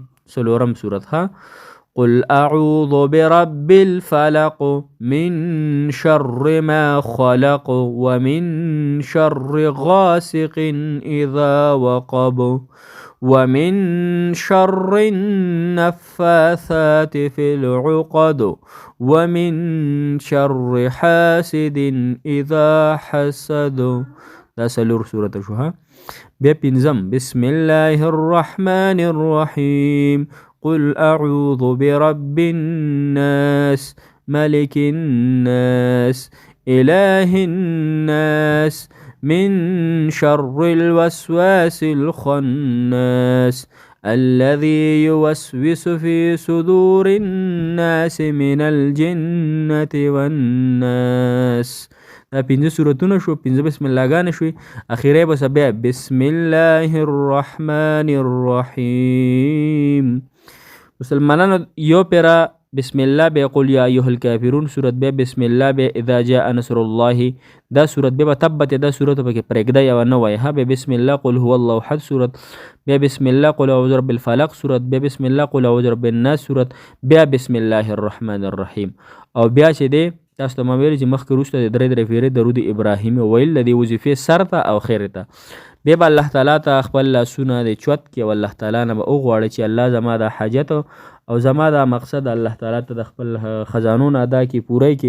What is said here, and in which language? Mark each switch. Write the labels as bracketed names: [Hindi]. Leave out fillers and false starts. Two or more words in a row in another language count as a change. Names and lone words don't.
[Arabic] سلورم سورة قل أعوذ برب الفلق من شر ما خلق ومن شر غاسق إذا وقب ومن شر النفاثات في العقد ومن شر حاسد إذا حسد. [Pashto] دا سلور سورة شوها. بیا پنځم [Arabic] بسم الله الرحمن الرحيم. قل أعوذ برب الناس ملك الناس إله الناس من شر الوسواس الخناس الذي يوسوس في صدور الناس من الجنة والناس. [Pashto] دا پنځه سورتونه شو، پنځه بسم الله ګانې شوې، اخیری بس بیا [Arabic] بسم الله الرحمن الرحیم. [Pashto] مسلمانانو یو پیرا بسم الله بیا [Arabic] قل یا ایها الکافرون [Pashto] سورت بیا بسم الله بیا [Arabic] اذا جاء نصر الله. [Pashto] دا سورت بیا تبت دا سورت پکې پرېږده یوه نه وایي ها. بیا بسم الله [Arabic] قل هو الله احد [Pashto] سورت بیا بسم الله [Arabic] قل اعوذ برب الفلق [Pashto] سورت بیا بسم الله [Arabic] قل اعوذ برب الناس [Pashto] سورت بیا [Arabic] بسم الله الرحمن الرحیم. [Pashto] او بیا چې دی تاسو ته ما ویل چې مخکې وروسته د درې پیرې درود ابراهیمي ویل د دې وظیفې سر ته او خیر ته. بیا به الله تعالی ته خپل لاسونه د چوت کې او الله تعالی نه به وغواړي چې الله زما د حاجت او زما د مقصد الله تعالی ته د خپل خزانو نه ادا کړي پوره کړي.